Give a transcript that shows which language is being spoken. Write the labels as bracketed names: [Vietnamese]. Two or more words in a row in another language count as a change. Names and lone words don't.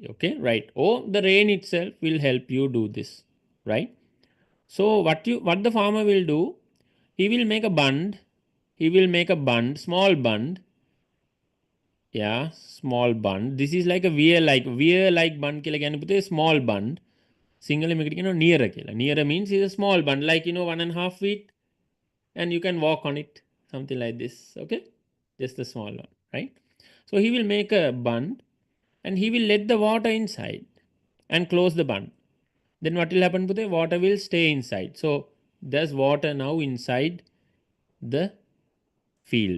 [English] Okay. Right. Or the rain itself will help you do this. Right. So what the farmer will do, he will make a bund. He will make a bund, small bund. Yeah, small bund. This is like a wear like bund [Sinhala] කියලා කියන්නේ පුතේ [English] small bund. [Sinhala] Single මේකට කියනවා near කියලා. [English] Near means is a small bund, like 1.5 feet, and you can walk on it, something like this. Okay, just a small one, right? So he will make a bund and he will let the water inside and close the bund. Then what will happen? The water will stay inside. So there's water now inside the field.